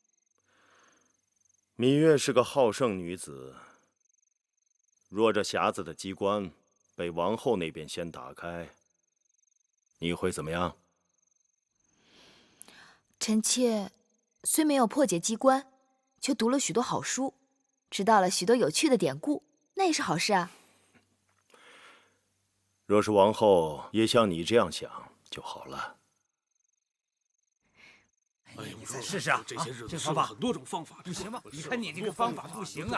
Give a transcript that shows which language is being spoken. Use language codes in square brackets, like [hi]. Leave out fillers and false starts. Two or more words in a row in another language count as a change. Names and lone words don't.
[zh] 芈月是個好勝女子，若這匣子的機關被王后那邊先打開，你會怎麼樣？臣妾雖沒有破解機關，卻讀了許多好書，知道了許多有趣的典故，那也是好事啊。若是王后也像你這樣想就好了。哎，你再試試啊！這些日子試了很多種方法，不行吧？你看你這個方法不行啊！